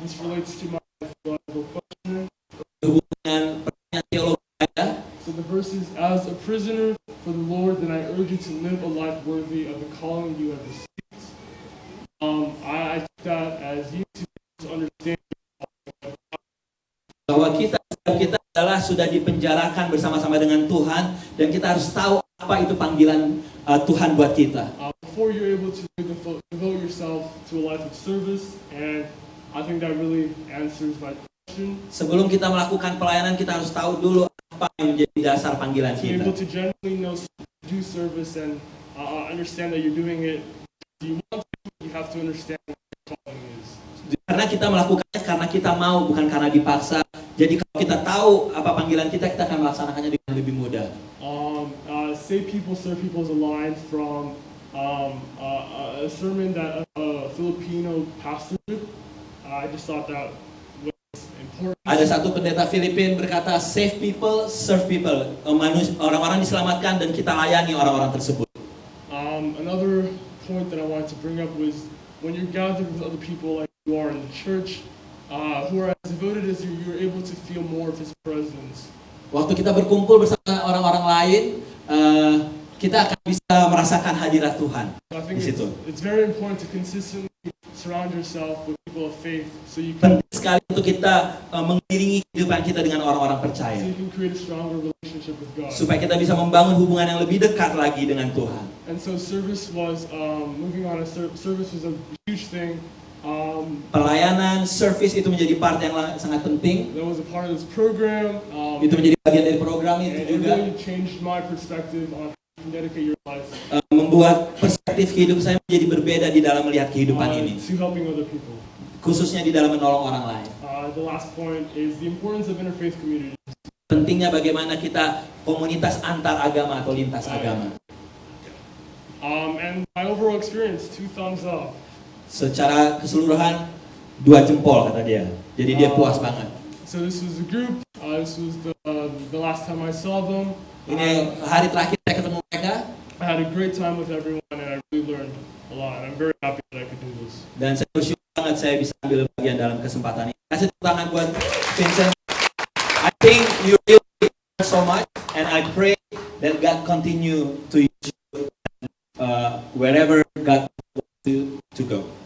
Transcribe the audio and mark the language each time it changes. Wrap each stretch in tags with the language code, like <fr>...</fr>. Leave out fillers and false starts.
<en>This relates to my theological question.</en> <id>berhubungan dengan pertanyaan teologi saya.</id> <en>So the verse is, as a prisoner for the Lord, then I urge you to live a life worthy of the calling you have received. I take that as you to understand.</en> <id>Bahwa kita adalah sudah dipenjarakan bersama-sama dengan Tuhan, dan kita harus tahu apa itu panggilan Tuhan buat kita.</id> <en>Before you're able to devote yourself to a life of service, and I think that really answers my question.</en> <id>Sebelum kita melakukan pelayanan, kita harus tahu dulu apa yang menjadi dasar panggilan</id> <en>To be</en> <id>kita.</id> <en>able to genuinely know, do service, and understand that you're doing it. If you want to, you have to understand what your calling is.</en> <id>Karena kita melakukannya karena kita mau, bukan karena dipaksa. Jadi kalau kita tahu apa panggilan kita akan melaksanakannya dengan lebih mudah.</id> <en>Save People, Serve People is a line from a sermon that a Filipino pastor did. I just thought that was important.</en> <id>Ada satu pendeta Filipina berkata,</id> <en>save people, serve people.</en> <id>Orang-orang diselamatkan dan kita layani orang-orang tersebut.</id> <en>Another point that I wanted to bring up was when you're gathered with other people like you are in the church, who are as devoted as you, you're able to feel more of His presence.</en> <id>Waktu kita berkumpul bersama orang-orang lain, kita akan bisa merasakan hadirat Tuhan</id> <en>So I</en> <id>di</id> <en>think</en> <id>situ.</id> <en>it's very important to consistently surround yourself with people of faith, so you can</en> <id>Penting sekali untuk kita mengiringi kehidupan kita dengan orang-orang percaya,</id> <en>create a stronger relationship with God.</en> <id>supaya kita bisa membangun hubungan yang lebih dekat lagi dengan Tuhan.</id> <en>And so service was moving on. Service was a huge thing.</en> <id>Pelayanan, service itu menjadi part yang sangat penting.</id> <en>That was a part of this program.</en> <id>Itu menjadi bagian dari program</id> <en>And</en> <id>itu</id> <en>it</en> <id>juga.</id> <en>really changed my perspective on how you can dedicate your life</en> <id>Membuat perspektif hidup saya menjadi berbeda di dalam melihat kehidupan ini,</id> <en>to helping other people.</en> <id>khususnya di dalam menolong orang lain.</id> <en>The last point is the importance of interfaith community.</en> <id>Pentingnya bagaimana kita komunitas antar agama atau lintas agama.</id> <en>And my overall experience, 2 thumbs up.</en> <id>Secara keseluruhan 2 jempol kata dia. Jadi dia puas banget.</id> <en>So this was the group. This was the last time I saw them.</en> <id>Ini hari terakhir saya ketemu mereka</id> <en>I had a great time with everyone, and I really learned a lot. And I'm very happy that I could do this.</en> <id>dan saya bersyukur banget saya bisa ambil bagian dalam kesempatan ini. Kasih tepuk tangan buat Vincent.</id> <en>I think you really learn so much, and I pray that God continue to use you wherever God wants you to go.</en>